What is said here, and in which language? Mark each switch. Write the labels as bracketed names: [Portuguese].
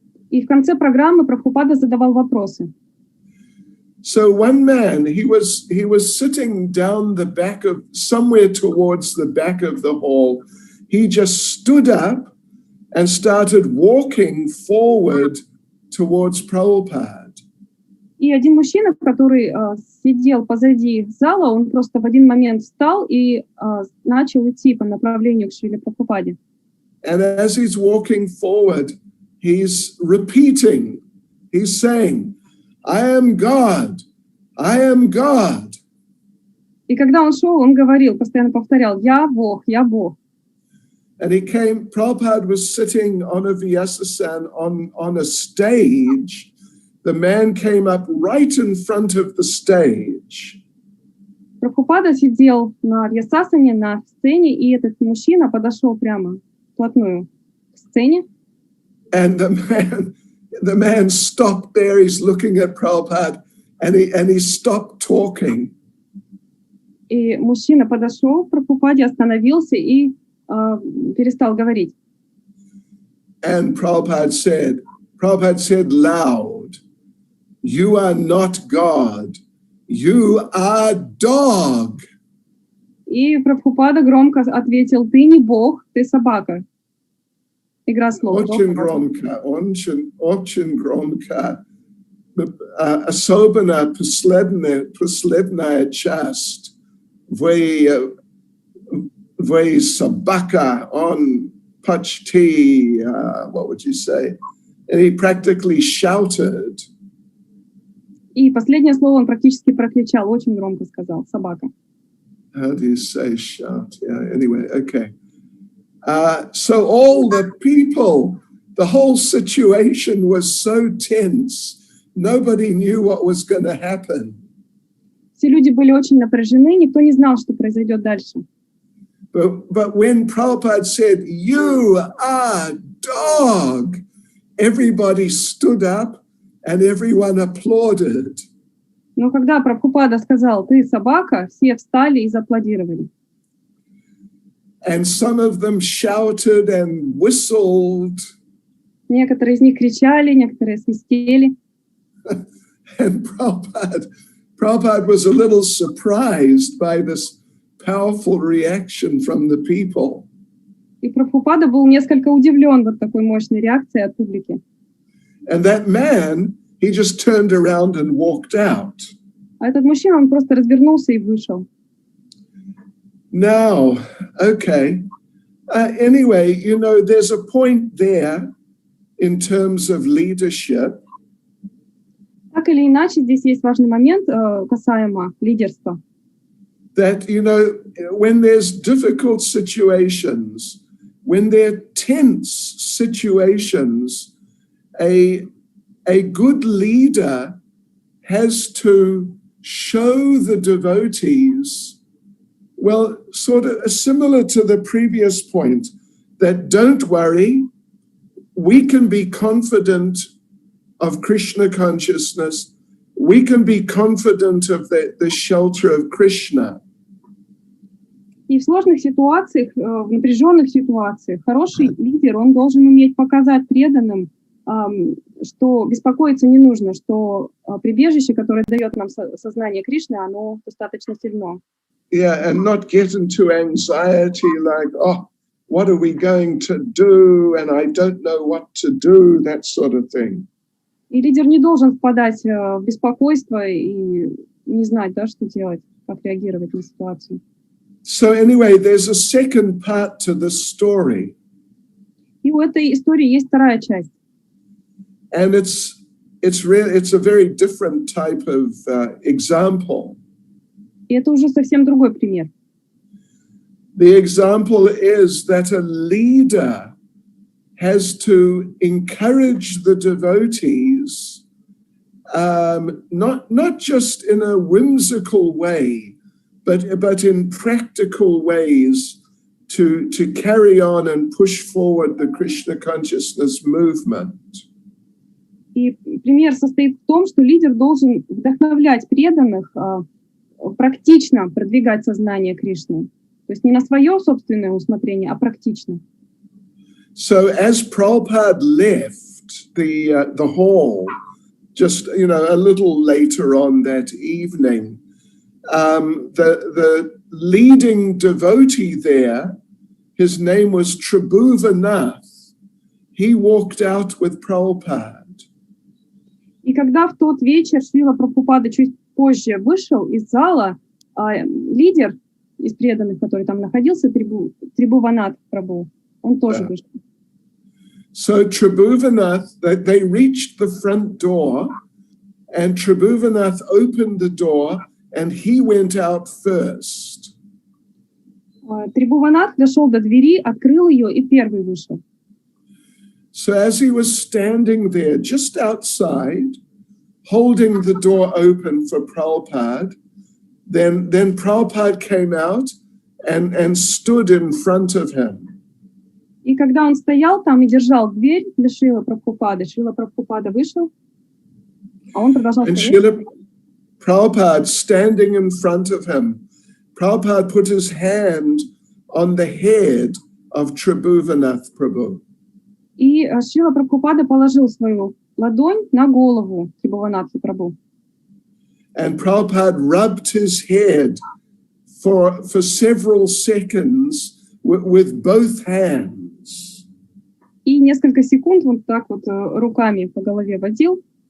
[Russian] И в конце программы Прабхупада задавал вопросы. [English] So one man, he was sitting down the back of, somewhere towards the back of the hall. He just stood up and started walking forward towards Prabhupada. [Russian] И один мужчина, который сидел позади зала, он просто в один момент встал и начал идти по направлению к Шриле Прабхупаде. [English] And as he's walking forward, he's repeating, he's saying, I am God, I am God. [Russian] И когда он шел, он говорил, постоянно повторял, я Бог, я Бог. [English] And Prabhupada was sitting on a Vyasasan on a stage. The man came up right in front of the stage. [Russian] Прабхупада сидел на Вьясасане, на сцене, и этот мужчина подошел прямо вплотную к сцене. [English] And the man stopped there. He's looking at Prabhupada, and he stopped talking. [Russian] И мужчина подошел к Прабхупаде, остановился и перестал говорить. [English] And Prabhupada said loud, "You are not God. You are dog." [Russian] И Прабхупада громко ответил, ты не Бог, ты собака. Игра слов. Очень громко. Особенно последняя часть. Вы собака, он почти, [English] what would you say? And he practically shouted. [Russian] И последнее слово он практически прокричал, очень громко сказал, собака. [English] How do you say shout? Yeah, anyway, okay. So all the people, the whole situation was so tense. Nobody knew what was going to happen. [Russian] Все люди были очень напряжены, никто не знал, что произойдет дальше. [English] But when Prabhupada said, "You are dog," everybody stood up and everyone applauded. [Russian] Но когда Прабхупада сказал, ты собака, все встали и зааплодировали. [English] And some of them shouted and whistled. [Russian] Некоторые из них кричали, некоторые свистели. [English] And Prabhupada was a little surprised by this powerful reaction from the people. [Russian] И Прабхупада был несколько удивлен вот такой мощной реакцией от публики. [English] And that man, he just turned around and walked out. [Russian] А этот мужчина, он просто развернулся и вышел. [English] Now, okay. Anyway, you know, there's a point there in terms of leadership. [Russian] Так или иначе, здесь есть важный момент касаемо лидерства. [English] That, you know, when there's difficult situations, when they're tense situations, a good leader has to show the devotees, well, sort of similar to the previous point, that don't worry, we can be confident of Krishna consciousness, we can be confident of the shelter of Krishna. [Russian] И в сложных ситуациях, в напряженных ситуациях, хороший лидер, он должен уметь показать преданным, что беспокоиться не нужно, что прибежище, которое дает нам сознание Кришны, оно достаточно сильно. [English] Yeah, and not get into anxiety like, oh, what are we going to do? And I don't know what to do, that sort of thing. [Russian] И лидер не должен впадать в беспокойство и не знать, да, что делать, как реагировать на ситуацию. [English] So anyway, there's a second part to the story. [Russian] И у этой истории есть вторая часть. [English] And it's a very different type of example. [Russian] И это уже совсем другой пример. [English] The example is that a leader has to encourage the devotees, not just in a whimsical way, but in practical ways to carry on and push forward the Krishna consciousness movement. [Russian] И пример состоит в том, что лидер должен вдохновлять преданных практично продвигать сознание Кришны. То есть не на свое собственное усмотрение, а практично. [English] So as Prabhupada left the hall, just a little later on that evening, the leading devotee there, his name was Tribhuvanath. He walked out with Prabhupada. [Russian] И когда в тот вечер Шрила Прабхупада чуть позже вышел из зала, лидер из преданных, который там находился, Трибхуванат Прабху, он тоже вышел. [English] So Tribhuvanath, they reached the front door, and Tribhuvanath opened the door, and he went out first. [Russian] Трибхуванат дошел до двери, открыл ее и первый вышел. [English] So as he was standing there just outside, holding the door open for Prabhupada, then Prabhupada came out and stood in front of him. [Russian] И когда он стоял там и держал дверь для Шрила Прабхупада вышел, а он продолжал [English] And [Russian] стоять. [English] Srila Prabhupada standing in front of him, Prabhupada put his hand on the head of Tribhuvanath Prabhu. [Russian] И Шрила Прабхупада положил свою ладонь на голову Трибхуванатха Прабху. [English] And Prabhupada rubbed his head for several seconds with both hands. [Russian] И несколько секунд он так вот руками по голове водил.